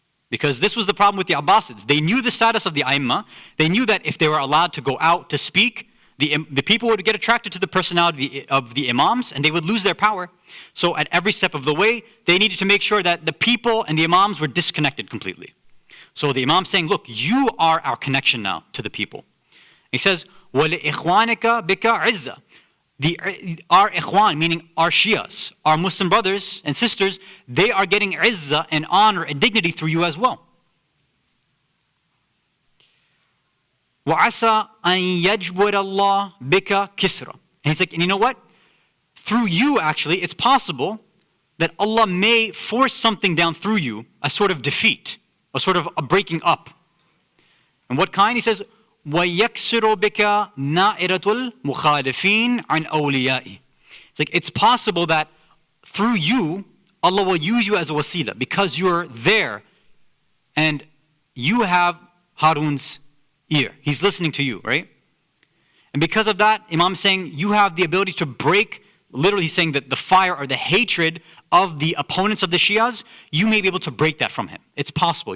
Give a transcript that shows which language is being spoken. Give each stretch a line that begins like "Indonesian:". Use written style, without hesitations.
English: Because this was the problem with the Abbasids. They knew the status of the Aimma. They knew that if they were allowed to go out to speak, the people would get attracted to the personality of the Imams and they would lose their power. So at every step of the way, they needed to make sure that the people and the Imams were disconnected completely. So the Imam saying, look, you are our connection now to the people. He says,
Arabic: وَلِإِخْوَانِكَ بِكَ عِزَّةً.
English: Our ikhwan, meaning our Shias, our Muslim brothers and sisters, they are getting izzah and honor and dignity through you as well.
Arabic: وَعَسَى أَن يَجْبُرَ اللَّهُ بِكَ كِسْرًا.
English: And he's like, and you know what? Through you, actually, it's possible that Allah may force something down through you, a sort of defeat, a sort of a breaking up. And what kind? He says,
Arabic: وَيَكْسِرُ بِكَ نَائِرَةُ الْمُخَالِفِينَ عَنْ أَوْلِيَائِهِ.
English: It's like, it's possible that through you, Allah will use you as a wasila because you're there and you have Harun's ear. He's listening to you, right? And because of that, Imam is saying you have the ability to break, literally saying that the fire or the hatred of the opponents of the Shias, you may be able to break that from him. It's possible.